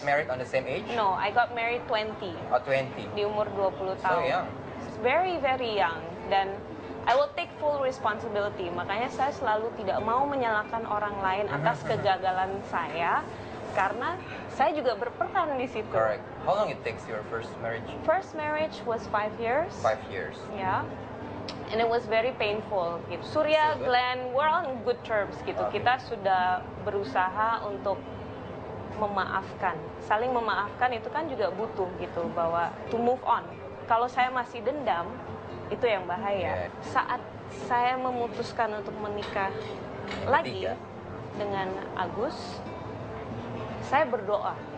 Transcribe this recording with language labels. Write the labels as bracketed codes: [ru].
[en] get married on the same age? no, I got married 20 Oh, 20. [id] di umur 20 [en] So [id] tahun. [en] young. Very very young. [id] Dan [en] I will take full responsibility. [id] Makanya saya selalu tidak mau menyalahkan orang lain atas kegagalan saya karena saya juga berperan di situ. [en] Correct. How long it takes your first marriage? First marriage was 5 years. 5 years. [id] Ya. [en] And it was very painful gitu. Surya, So good. Glenn, we're on good terms gitu. Okay. [id] Kita sudah berusaha untuk memaafkan. Saling memaafkan itu kan juga butuh gitu bahwa [en] to move on. [id] Kalau saya masih dendam, itu yang bahaya. [en] Yeah. [id] Saat saya memutuskan untuk menikah lagi dengan Agus, saya berdoa.